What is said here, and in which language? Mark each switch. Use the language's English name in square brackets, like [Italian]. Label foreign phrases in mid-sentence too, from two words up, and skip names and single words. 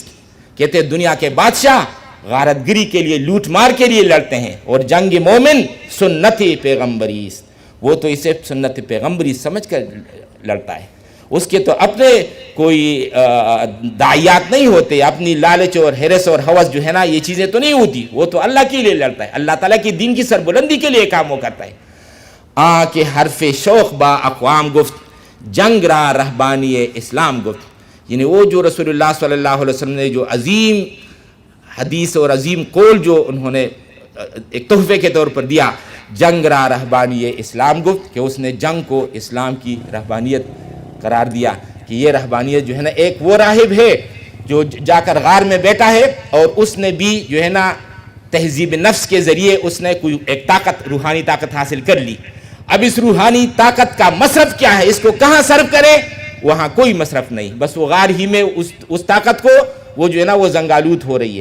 [Urdu] کہتے ہیں دنیا کے بادشاہ غارت گری کے لیے، لوٹ مار کے لیے لڑتے ہیں، اور [Persian] جنگ مومن سنت پیغمبریست، [Urdu] وہ تو اسے سنت پیغمبری سمجھ کر لڑتا ہے۔ اس کے تو اپنے کوئی داعیات نہیں ہوتے، اپنی لالچ اور ہرس اور ہوس جو ہے نا یہ چیزیں تو نہیں ہوتی، وہ تو اللہ کے لیے لڑتا ہے، اللہ تعالیٰ کی دین کی سربلندی کے لیے کام وہ کرتا ہے۔ [Persian] کہ حرف شوق با اقوام گفت، جنگ را رہبانی اسلام گفت۔ [Urdu] یعنی وہ جو رسول اللہ [Arabic] صلی اللہ علیہ وسلم [Urdu] نے جو عظیم حدیث اور عظیم قول جو انہوں نے ایک تحفے کے طور پر دیا، [Persian] جنگ را رہبانی اسلام گفت، [Urdu] کہ اس نے جنگ کو اسلام کی رہبانیت قرار دیا، کہ یہ رہبانیت جو ہے نا ایک وہ راہب ہے جو جا کر غار میں بیٹھا ہے، اور اس نے بھی جو ہے نا تہذیب نفس کے ذریعے اس نے کوئی ایک طاقت، روحانی طاقت حاصل کر لی۔ اب اس روحانی طاقت کا مصرف کیا ہے، اس کو کہاں صرف کرے، وہاں کوئی مصرف نہیں، بس وہ غار ہی میں اس طاقت کو وہ جو ہے نا وہ زنگالود ہو رہی ہے۔